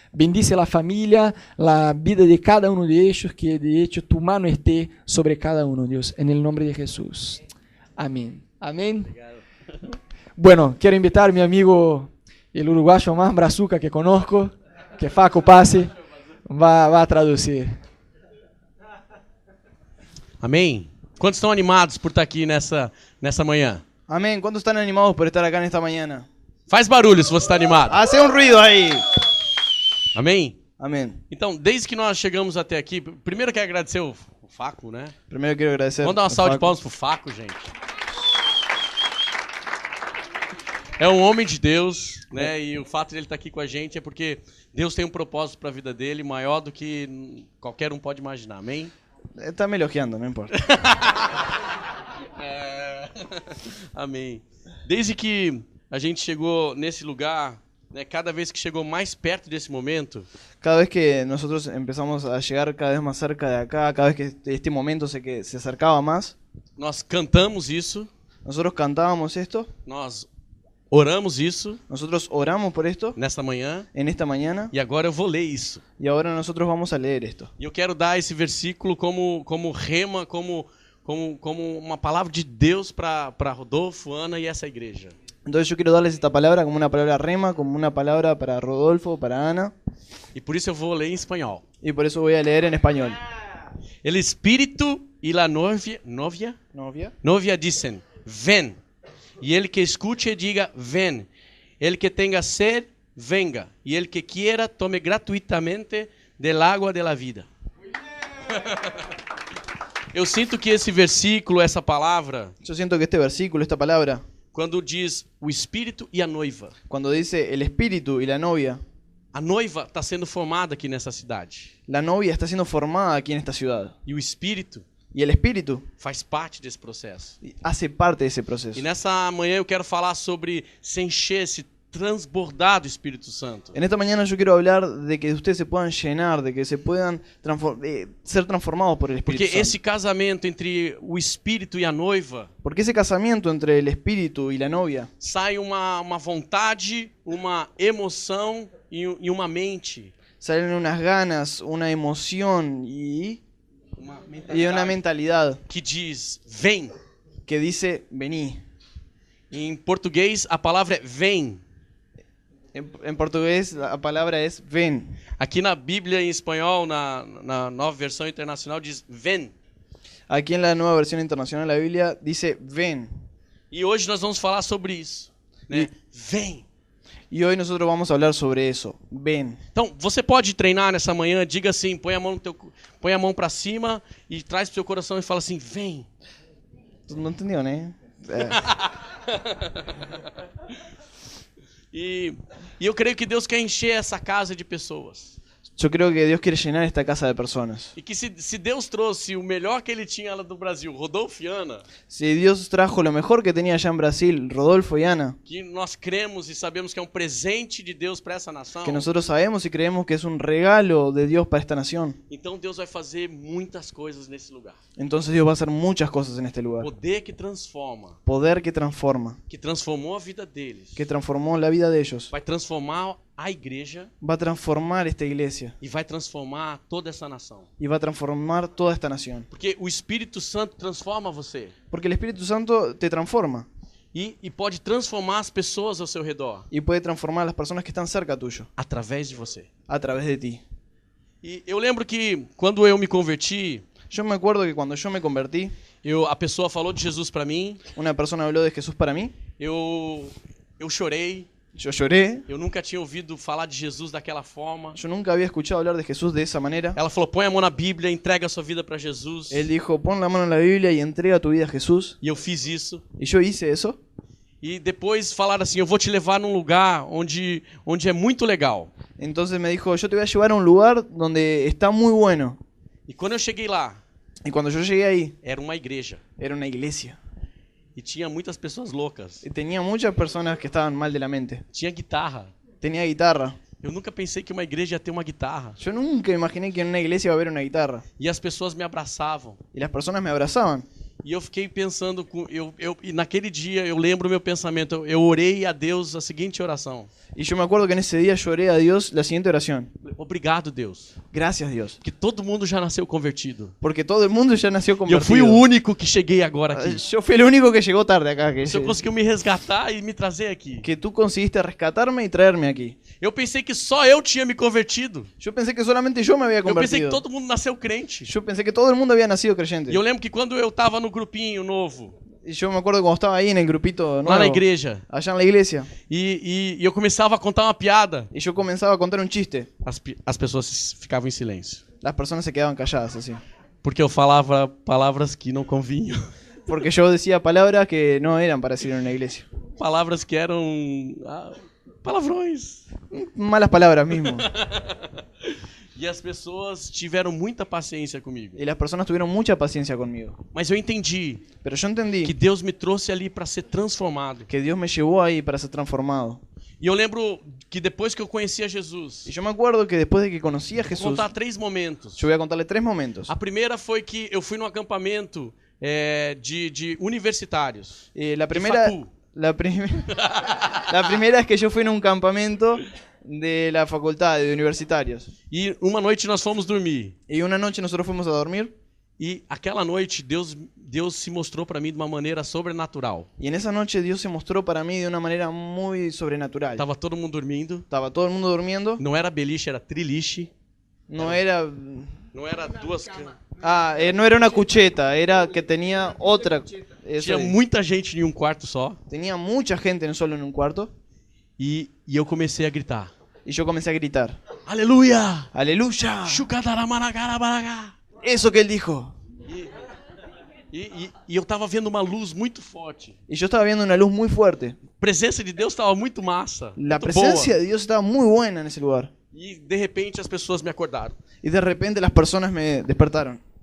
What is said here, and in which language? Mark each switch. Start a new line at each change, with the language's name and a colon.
Spanish: Bendice la familia, la vida de cada uno de ellos, que de hecho tu mano esté sobre cada uno, Dios, en el nombre de Jesús. Amén. Amén. Bueno, quiero invitar a mi amigo, el uruguayo más brazuca que conozco, que Faco pase, va a traducir.
Portuguese: Amém? Quantos estão animados por estar aqui nessa manhã?
Spanish: Amén. ¿Cuántos están animados por estar acá en esta mañana?
Portuguese: Faz barulho se você está animado.
Spanish: Hace un ruido ahí.
Portuguese: Amém?
Spanish: Amén.
Portuguese: Então, desde que nós chegamos até aqui, primeiro eu quero agradecer o Faco, né?
Spanish: Primero quiero agradecer.
Portuguese: Vamos dar uma salva de palmas pro Faco, gente. É um homem de Deus, né? E o fato de ele estar aqui com a gente é porque Deus tem um propósito para a vida dele maior do que qualquer um pode imaginar. Amém? Está me elogiando,
Spanish: no importa.
Portuguese: Amém. Desde que a gente chegou nesse lugar, né, cada vez que chegou mais perto desse momento,
Spanish: Cada vez que nosotros empezamos a llegar cada vez más cerca de acá, cada vez que este momento se acercaba más,
Portuguese: nós cantamos isso,
Spanish: nosotros cantábamos esto,
Portuguese: nós oramos isso
Spanish: nosotros oramos por esto
Portuguese: nesta manhã,
Spanish: en esta mañana,
Portuguese: e agora eu vou ler isso.
Spanish: y ahora nosotros vamos a leer esto.
Portuguese: E eu quero dar esse versículo como rema, como uma palavra de Deus para Rodolfo, Ana e essa igreja.
Spanish: Entonces yo quiero darles esta palabra como una palabra rema, como una palabra para Rodolfo, para Ana,
Portuguese: E por isso eu vou ler em espanhol.
Spanish: y por eso voy a leer en español. El espírito y la novia ¿Novia? dicen, ven. Y el que escuche diga, ven. El que tenga sed, venga. Y el que quiera, tome gratuitamente del agua de la vida.
Portuguese: Eu sinto que esse versículo, essa palavra,
Spanish: Yo siento que este versículo, esta palabra,
Portuguese: quando diz o espírito e a noiva,
Spanish: cuando dice el espíritu y la novia
Portuguese: está sendo formada aqui nessa cidade.
Spanish: está siendo formada aquí en esta ciudad.
Portuguese: E o espírito
Spanish: Y el Espíritu
Portuguese: faz parte desse processo.
Spanish: hace parte de ese proceso.
Portuguese: E nessa manhã eu quero falar sobre se encher, se transbordar do Espírito Santo.
Spanish: En esta mañana yo quiero hablar de que ustedes se puedan llenar, de que se puedan ser transformados por el Espíritu
Portuguese: Porque
Spanish: Santo.
Portuguese: esse casamento entre o Espírito e a noiva
Spanish: Porque ese casamiento entre el Espíritu y la novia
Portuguese: sai uma vontade, uma emoção e uma mente.
Spanish: salen unas ganas, una emoción y
Portuguese: Uma
Spanish: una mentalidad
Portuguese: que diz vem.
Spanish: que dice vení.
Portuguese: Em português a palavra é vem.
Spanish: En portugués la palabra es ven.
Portuguese: Aqui na Bíblia em espanhol, na nova versão internacional, diz ven.
Spanish: Aquí en la nueva versión internacional de la Biblia dice ven.
Portuguese: E hoje nós vamos falar sobre isso. Né? Vem.
Spanish: Y hoy nosotros vamos a hablar sobre eso. Ven.
Portuguese: Então, você pode treinar nessa manhã, diga assim, põe a mão para cima e traz pro seu coração e fala assim, vem.
Spanish: No entendió, ¿no?
Portuguese: E eu creio que Deus quer encher essa casa de pessoas.
Spanish: Yo creo que Dios quiere llenar esta casa de personas.
Portuguese: E que se Deus trouxe o melhor que ele tinha lá do Brasil, Rodolfo e Ana,
Spanish: Si Dios trajo lo mejor que tenía allá en Brasil, Rodolfo y Ana,
Portuguese: que nós cremos e sabemos que é um presente de Deus para essa nação,
Spanish: que nosotros sabemos y creemos que es un regalo de Dios para esta nación,
Portuguese: então Deus vai fazer muitas coisas nesse lugar.
Spanish: entonces Dios va a hacer muchas cosas en este lugar.
Portuguese: Poder que transforma,
Spanish: Poder que transforma,
Portuguese: que transformou a vida deles,
Spanish: que transformó la vida de ellos,
Portuguese: vai transformar a igreja
Spanish: va a transformar esta iglesia
Portuguese: e vai transformar toda essa nação.
Spanish: y va a transformar toda esta nación.
Portuguese: Porque o Espírito Santo transforma você
Spanish: Porque el Espíritu Santo te transforma
Portuguese: e pode transformar as pessoas ao seu redor
Spanish: y puede transformar a las personas que están cerca tuyo
Portuguese: através de você.
Spanish: a través de ti.
Portuguese: E eu lembro que quando eu me converti,
Spanish: Yo me acuerdo que cuando yo me convertí,
Portuguese: a pessoa falou de Jesus para mim,
Spanish: una persona habló de Jesús para mí,
Portuguese: eu chorei,
Spanish: yo lloré,
Portuguese: eu nunca tinha ouvido falar de Jesus daquela forma.
Spanish: yo nunca había escuchado hablar de Jesús de esa manera.
Portuguese: Ela falou, põe a mão na Bíblia, entrega a sua vida para Jesus.
Spanish: Él dijo, pon la mano en la Biblia y entrega tu vida a Jesús.
Portuguese: E eu fiz isso.
Spanish: Y yo hice eso.
Portuguese: E depois falaram assim, eu vou te levar num lugar onde é muito legal.
Spanish: Entonces me dijo, yo te voy a llevar a un lugar donde está muy bueno.
Portuguese: E quando eu cheguei lá,
Spanish: Y cuando yo llegué ahí,
Portuguese: era uma igreja.
Spanish: era una iglesia.
Portuguese: E tinha muitas pessoas loucas.
Spanish: Y tenía muchas personas que estaban mal de la mente.
Portuguese: Tinha guitarra.
Spanish: Tenía guitarra.
Portuguese: Eu nunca pensei que uma igreja ia ter uma guitarra.
Spanish: Yo nunca imaginé que en una iglesia iba a haber una guitarra.
Portuguese: E as pessoas me abraçavam.
Spanish: Y las personas me abrazaban.
Portuguese: E eu fiquei pensando, e naquele dia eu lembro o meu pensamento, eu orei a Deus a seguinte oração.
Spanish: Y yo me acuerdo que en ese día lloré a Dios la siguiente oración.
Portuguese: Obrigado, Deus,
Spanish: Gracias, Dios.
Portuguese: que todo mundo já nasceu convertido.
Spanish: Porque todo el mundo ya nació
Portuguese: E eu
Spanish: convertido.
Portuguese: fui o único que cheguei agora aqui.
Spanish: Yo fui el único que llegó tarde acá.
Portuguese: O Senhor conseguiu me resgatar e me trazer aqui.
Spanish: Que tú conseguiste rescatarme y traerme aquí.
Portuguese: Eu pensei que só eu tinha me convertido.
Spanish: Yo pensé que solamente yo me había
Portuguese: Eu pensei que
Spanish: convertido.
Portuguese: todo mundo nasceu crente.
Spanish: Yo pensé que todo el mundo había nacido creyente.
Portuguese: E eu lembro que quando eu estava no grupinho novo,
Spanish: Y yo me acuerdo cuando estaba ahí en el grupito
Portuguese: lá
Spanish: nuevo,
Portuguese: na igreja,
Spanish: allá en la iglesia,
Portuguese: e eu começava a contar uma piada,
Spanish: y yo comenzaba a contar un chiste.
Portuguese: as pessoas ficavam em silêncio.
Spanish: Las personas se quedaban calladas así.
Portuguese: Porque eu falava palavras que não convinham.
Spanish: Porque yo decía palabras que no eran para decir en una iglesia.
Portuguese: Palavras que eram palavrões.
Spanish: Malas palabras mismo.
Portuguese: E as pessoas tiveram muita paciência comigo.
Spanish: Y las personas tuvieron mucha paciencia conmigo.
Portuguese: Mas eu entendi
Spanish: Pero yo entendí
Portuguese: que Deus me trouxe ali para ser transformado.
Spanish: que Dios me llevó ahí para ser transformado.
Portuguese: E eu lembro que depois que eu conhecia Jesus,
Spanish: Y yo me acuerdo que después de que conocí a
Portuguese: vou
Spanish: Jesús,
Portuguese: contar 3 momentos.
Spanish: yo voy a contarle 3 momentos.
Portuguese: A primeira foi que eu fui num acampamento de universitários.
Spanish: La primera, facu. la primera es que yo fui en un campamento de la facultad de universitarios.
Portuguese: E uma noite nós fomos dormir.
Spanish: Y una noche nosotros fuimos a dormir.
Portuguese: E aquela noite Deus se mostrou para mim de uma maneira sobrenatural.
Spanish: Y en esa noche Dios se mostró para mí de una manera muy sobrenatural.
Portuguese: Tava todo mundo dormindo.
Spanish: Estaba todo el mundo durmiendo.
Portuguese: Não era beliche, era triliche.
Spanish: No era...
Portuguese: Não era duas.
Spanish: no era una cucheta, era que tenía otra. Eso
Portuguese: Tinha
Spanish: es.
Portuguese: muita gente em um quarto só.
Spanish: Tenía mucha gente solo en un cuarto.
Portuguese: E eu comecei a gritar.
Spanish: Y yo comencé a gritar.
Portuguese: Aleluia!
Spanish: ¡Aleluya! Chucadaramanagarabaraga. Eso que él dijo.
Portuguese: E eu tava vendo uma luz muito forte.
Spanish: Y yo estaba viendo una luz muy fuerte.
Portuguese: A presença de Deus estava muito massa.
Spanish: La
Portuguese: muito
Spanish: presencia
Portuguese: boa.
Spanish: de Dios estaba muy buena en ese lugar.
Portuguese: E de repente as pessoas me acordaram.
Spanish: Y de repente las personas me despertaron.